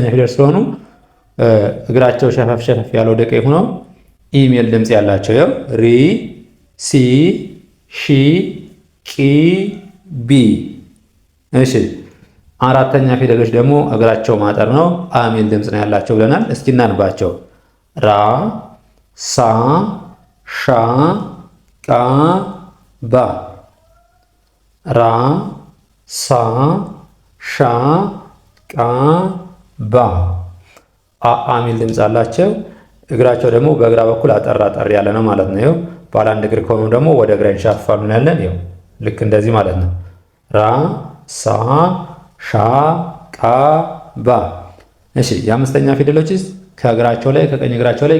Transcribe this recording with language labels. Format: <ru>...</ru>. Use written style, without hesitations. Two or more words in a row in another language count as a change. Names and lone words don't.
<am>ፊደል ስለሆኑ እግራቸው ሸፈፍ ሸፈፍ ያለው ወደ ቀኝ ሆነው ኢ ሚል ድምፅ ያላቸው ያው ሪ ሲ ሺ ቂ ቢ። እሺ አራተኛ ፊደሎች ደግሞ እግራቸው ማጠር ነው፣ አ ሚል ድምፅ ነው ያላቸው ብለናል። እስኪ እናንባቸው። ራ ሳ ሻ ቃ ባ ራ ሳ ሻ ቃ ባ አ ሚል ድምፅ አላቸው። እግራቸው ደግሞ በግራ በኩል አጠር አጠር ያለ ነው ማለት ነው። ይኸው ባለ አንድ እግር ከሆኑ ደግሞ ወደ ግራ ይንሻፋሉ ያለን ይኸው ልክ እንደዚህ ማለት ነው። ራ ሳ ሻ ቃ ባ። እሺ የአምስተኛ ፊደሎችስ ከእግራቸው ላይ ከቀኝ እግራቸው ላይ</am>